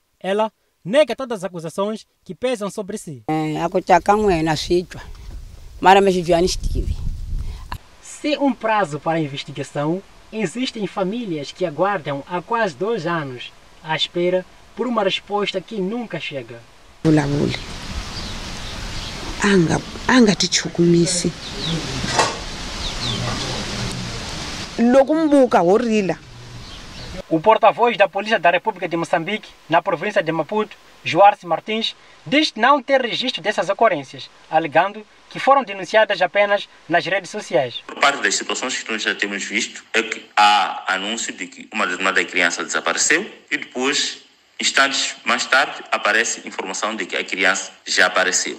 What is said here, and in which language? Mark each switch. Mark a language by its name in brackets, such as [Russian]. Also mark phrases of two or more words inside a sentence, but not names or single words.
[Portuguese] Ela nega todas as acusações que pesam sobre si. Sem um prazo para a investigação, existem famílias que aguardam há quase 2 anos à espera por uma resposta que nunca chega. [Tsonga] Anga tichukumisi. Loko mbuka horila. [Portuguese] O porta-voz da Polícia da República de Moçambique, na província de Maputo, Joarce Martins, diz não ter registro dessas ocorrências, alegando que foram denunciadas apenas nas redes sociais. Por parte das situações que nós já temos visto é que há anúncio de que uma determinada criança desapareceu e depois, instantes mais tarde, aparece informação de que a criança já apareceu.